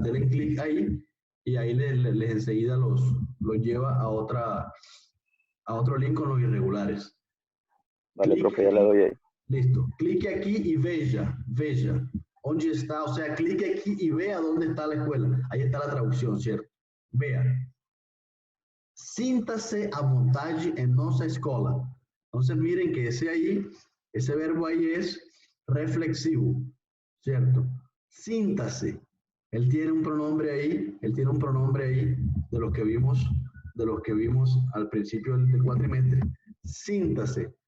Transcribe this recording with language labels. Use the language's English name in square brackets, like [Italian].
[Spanish] Denle clic ahí y ahí les enseguida los lleva a otro link con los irregulares. Vale, profe, ya le doy ahí. Listo. [Portuguese] Clique aquí y veja. [Spanish] ¿Dónde está? O sea, clique aquí y vea dónde está la escuela. Ahí está la traducción, ¿cierto? Vea. [Portuguese] Síntase à vontade em nossa escola. [Spanish] Entonces miren que ese verbo ahí es reflexivo, ¿cierto? Síntase. Él tiene un pronombre ahí de los que vimos al principio del cuatrimestre. Síntase.